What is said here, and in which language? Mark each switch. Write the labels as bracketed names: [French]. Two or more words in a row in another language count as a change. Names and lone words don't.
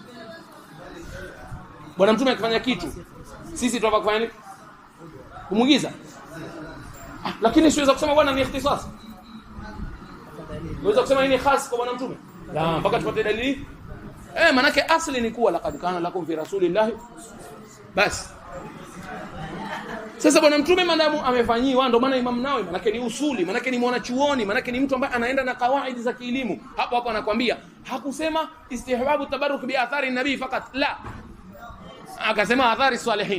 [Swahili] Bwana mtume akifanya kitu sisi tunataka kufanya nini? Kumuigiza. Lakini siweza kusema bwana ni ikhtisas. Unaweza kusema nini khas kwa bwana mtume? La, mpaka tupate dalili. Manake asili ni kuwa [Arabic] لقد كان لكم في رسول الله. [Swahili] Basi. Sasa bwana mtume madamu amefanyiwa, ndio maana Imam Nawawi manake ni usuli, manake ni mwanachuoni, manake ni mtu ambaye anaenda na kawaidi za kielimu. Hapo anakuambia hakusema [Arabic] استحباب التبرك بآثار النبي [Swahili] fakat, la. Akasema [Arabic] آثار الصالحين.